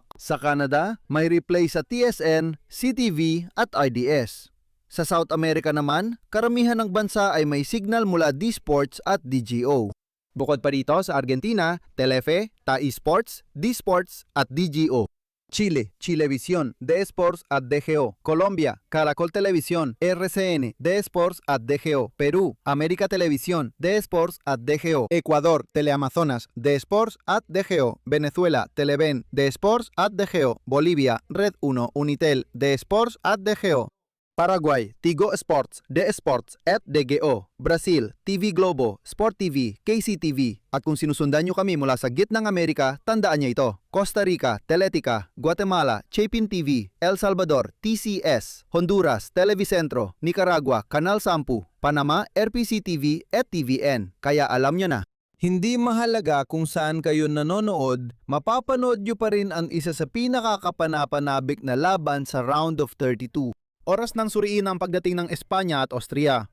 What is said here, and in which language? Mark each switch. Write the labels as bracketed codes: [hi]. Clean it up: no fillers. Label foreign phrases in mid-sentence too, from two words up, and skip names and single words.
[tl] Sa Canada, may replay sa TSN, CTV at RDS. Sa South America naman, karamihan ng bansa ay may signal mula D-Sports at DGO. Bukod pa rito sa Argentina, Telefe, TAI Sports, D-Sports at DGO. Chile, Chilevisión, D-Sports at DGO. Colombia, Caracol Televisión, RCN, D-Sports at DGO. Perú, América Televisión, D-Sports at DGO. Ecuador, Teleamazonas, D-Sports at DGO. Venezuela, Televen, D-Sports at DGO. Bolivia, Red 1, Unitel, D-Sports at DGO. Paraguay, Tigo Sports, D-Sports at DGO. Brazil, TV Globo, Sport TV, KCTV. At kung sinusundan nyo kami mula sa gitnang Amerika, tandaan nyo ito. Costa Rica, Teletica, Guatemala, Chapin TV, El Salvador, TCS, Honduras, Televicentro, Nicaragua, Canal 10, Panama, RPC TV at TVN. Kaya alam nyo na. Hindi mahalaga kung saan kayo nanonood, mapapanood nyo pa rin ang isa sa pinakakapanapanabik na laban sa Round of 32. Oras ng suriin ang pagdating ng Espanya at Austria.